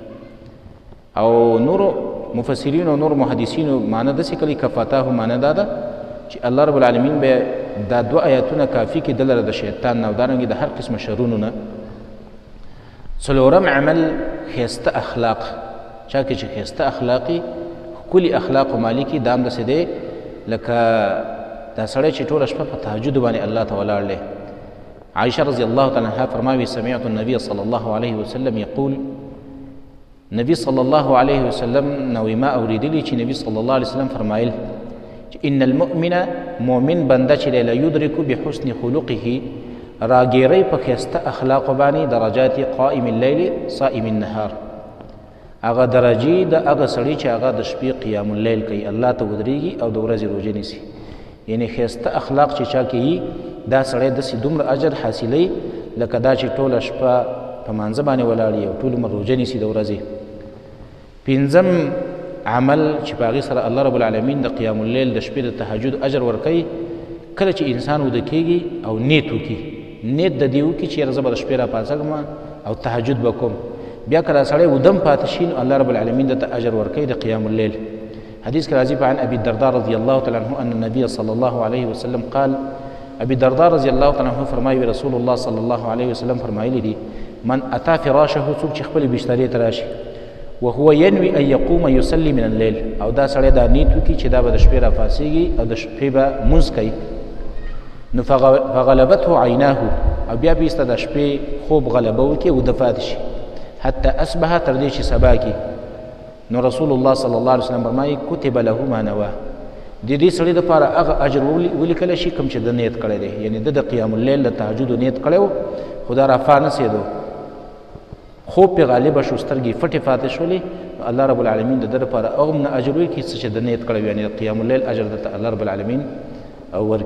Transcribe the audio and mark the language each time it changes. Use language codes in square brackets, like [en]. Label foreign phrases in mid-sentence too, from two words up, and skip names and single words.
[ps] او نورو مفسرینو او نور محدثینو معنی داسې کړي کفتاه معنی دا ده چې الله [ar] رب العالمین [ps] به دا 2 آیاتونه کافي کړي دلته د شیطان نه او دارنګې د هر قسمه شرونو نه. څلورم عمل ښایسته اخلاق، چا کې چې ښایسته اخلاقي ښکلي اخلاق مالکي دام داسې دی لکه دا سړی چې ټوله شپه په تهجد باندې الله ته ولاړ دی. [ar] عائشه رضی الله تعالی عنها [ps] فرمایي [ar] سمعت النبي صلى الله عليه وسلم يقول، [ps] نبی صلی الله علیه وسلم نوې ما اورېدلي چې نبی صلی الله علیه وسلم فرمایل چې [ar] ان المؤمن [ps] مؤمن بنده چې [ar] لا یدرک بحسن خلقه [ps] راګیری په ښایسته اخلاقو باندې درجات [ar] قائم الليل صائم النهار، [ps] هغه درجې د هغه سړي چې هغه د شپې [ar] قیام اللیل [ps] کوي، الله ته ودرېږي او د ورځې روژه نیسي. یعنی ښایسته اخلاق چې چا کوي دا سړی داسې دومره اجر حاصلوي لکه دا چې ټوله شپه په مانځه باندې ولاړي او ټول عمر روژه نیسي د ورځې. 5م عمل چې په هغې سره الله [ar] رب العالمین [ps] د [ar] قیام اللیل [ps] د شپې د تهجد اجر ورکوي، کله چې انسان وده کېږي او نیت وکړي، نیت د دې وکړي چې یاره زه به د شپې راپاڅېږم او تهجد به کوم، بیا کله سړی ودم پاتې شي نو الله [ar] رب العالمین [ps] دته اجر ورکوي د [ar] قیام اللیل. [ps] حدیث کې راځي [ar] عن ابي الدرداء رضی الله تعالی عنه ان النبي صلى الله عليه وسلم قال. [ps] ابي الدرداء [ar] رضی الله تعالی عنه [ps] فرمایي [ar] رسول الله صلی الله علیه وسلم [ps] فرمایلی دي [ar] من اتى فراشه، [ps] څوک چې خپل بسترې ته راشي [ar] وهو ينوي ان يقوم يصلي من الليل، [ps] او دا سړی دا نیت وکړي چې دا به د شپې راپاڅېږي او د شپې به مونځ کوي، نو [ar] فغلبته عیناه، [ps] او بیا به ایسته د شپې خوب غلبه وکړي او وده پاتې شي [ar] حتی اصبح، [ps] تر دې چې سبا کړي. نو [ar] رسول الله صلی الله علیه وسلم [ps] فرمایي [ar] کتب له ما نواه، [ps] د دې سړي دپاره هغه اجر ولیکلی شي کوم چې د نیت کړی دی، یعنی د [ar] قیام اللیل [ps] د تهجدو نیت کړی و خو دا رافا نسېدو، خوب پې غالبه شو، سترګې پټې پاتې شولې، الله [ar] رب العالمین [ps] د ده دپاره هغوم نه اجر ورکړي څه چې د نیت کړی وي، یعنې د [ar] قیام اللیل [ps] اجر درته الله [ar] رب العالمین [ps] ورکړي.